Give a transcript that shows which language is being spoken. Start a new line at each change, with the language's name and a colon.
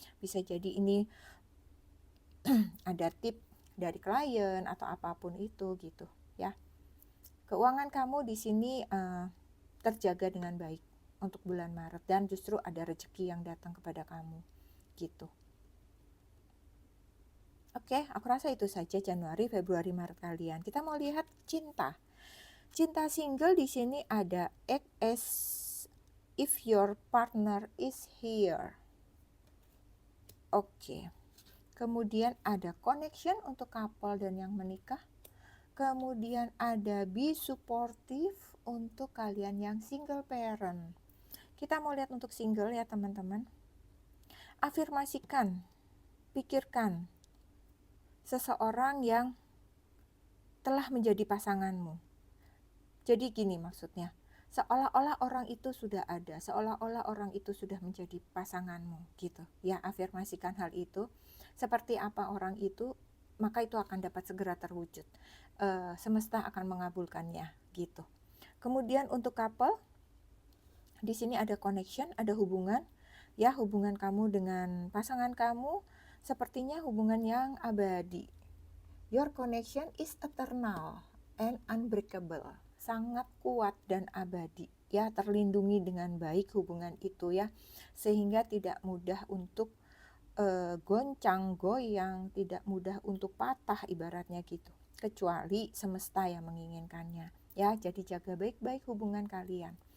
Indonesian: Bisa jadi ini ada tip dari klien atau apapun itu gitu ya. Keuangan kamu di sini terjaga dengan baik untuk bulan Maret, dan justru ada rezeki yang datang kepada kamu gitu. Oke, aku rasa itu saja Januari, Februari, Maret kalian. Kita mau lihat cinta. Cinta single di sini ada
English: act as if your partner is here.
Indonesian: Oke. Kemudian ada connection untuk couple dan yang menikah. Kemudian ada
English: be supportive
Indonesian: untuk kalian yang single parent. Kita mau lihat untuk single ya teman-teman. Afirmasikan, pikirkan seseorang yang telah menjadi pasanganmu. Jadi gini maksudnya, seolah-olah orang itu sudah ada, seolah-olah orang itu sudah menjadi pasanganmu gitu. Ya, afirmasikan hal itu. Seperti apa orang itu, maka itu akan dapat segera terwujud. Semesta akan mengabulkannya gitu. Kemudian untuk couple, di sini ada connection, ada hubungan. Ya, hubungan kamu dengan pasangan kamu sepertinya hubungan yang abadi.
English: Your connection is eternal and unbreakable.
Indonesian: Sangat kuat dan abadi. Ya, terlindungi dengan baik hubungan itu ya. Sehingga tidak mudah untuk goncang, goyang, tidak mudah untuk patah ibaratnya gitu. Kecuali semesta yang menginginkannya. Ya, jadi jaga baik-baik hubungan kalian.